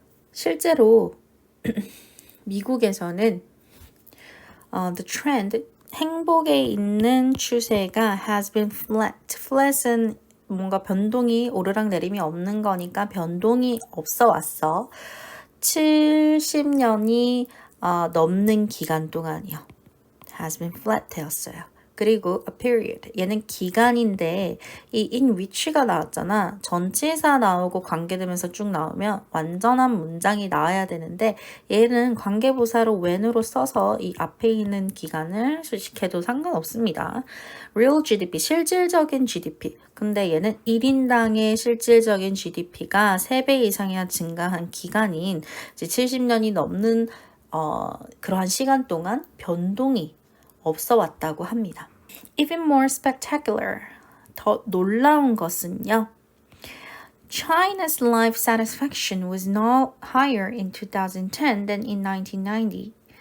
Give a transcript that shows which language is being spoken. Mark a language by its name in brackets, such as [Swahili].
[Korean] 실제로 미국에서는 [English] the trend, [Korean] 행복에 있는 추세가 [English] has been flat. [Korean] flat은 뭔가 변동이 오르락내림이 없는 거니까 변동이 없어 왔어. 70년이 넘는 기간 동안이요. [English] has been flat [Korean] 되었어요. 그리고 [English] a period, [Korean] 얘는 기간인데 이 [English] in which [Korean] 가 나왔잖아. 전치사 나오고 관계되면서 쭉 나오면 완전한 문장이 나와야 되는데 얘는 관계부사로 when으로 써서 이 앞에 있는 기간을 수식해도 상관없습니다. [English] real GDP, [Korean] 실질적인 GDP. 근데 얘는 1인당의 실질적인 GDP가 3배 이상이나 증가한 기간인 이제 70년이 넘는 그러한 시간 동안 변동이 없어 왔다고 합니다. [English] Even more spectacular, [Korean] 더 놀라운 것은요. [English] China's life satisfaction was no higher in 2010 than in 1990.